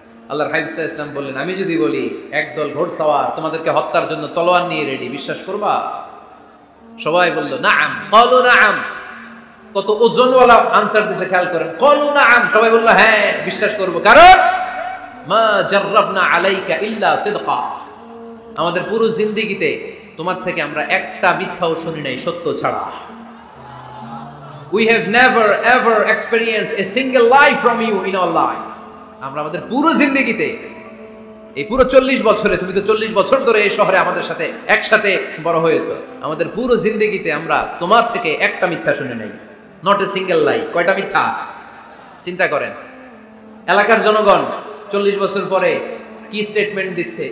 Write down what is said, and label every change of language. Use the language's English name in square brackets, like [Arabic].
[Bangla] আল্লাহর হাবিব সাল্লাল্লাহু আলাইহি ওয়াসাল্লাম বললেন, আমি যদি বলি একদল ঘোড়সাওয়ার তোমাদেরকে হত্যার জন্য তলোয়ার নিয়ে রেডি, বিশ্বাস করবা? সবাই বলল, নাআম। [Arabic] ক্বালু নাআম। [Bangla] কত ওজনওয়ালা আনসার দিছে, খেয়াল করেন। [Arabic] ক্বালু নাআম, [Bangla] সবাই বলল, হ্যাঁ বিশ্বাস করব। কারণ [Arabic] মা জাররাবনা আলাইকা ইল্লা সিদকা, [Bangla] আমাদের পুরো জিন্দেগিতে তোমার থেকে আমরা একটা মিথ্যাও শুনি নাই সত্য ছাড়া। [English] We have never ever experienced a single lie from you in our life. [Bangla] আমরা আমাদের পুরো জিন্দেগিতে, এই পুরো 40 বছরে, তুমি তো 40 বছর ধরে এই শহরে আমাদের সাথে একসাথে বড় হয়েছো, আমাদের পুরো জিন্দেগিতে আমরা তোমার থেকে একটা মিথ্যা শুনি নাই। [English] Not a single lie. [Bangla] কয়টা মিথ্যা? চিন্তা করেন। এলাকার জনগণ 40 বছর পরে কি স্টেটমেন্ট দিচ্ছে?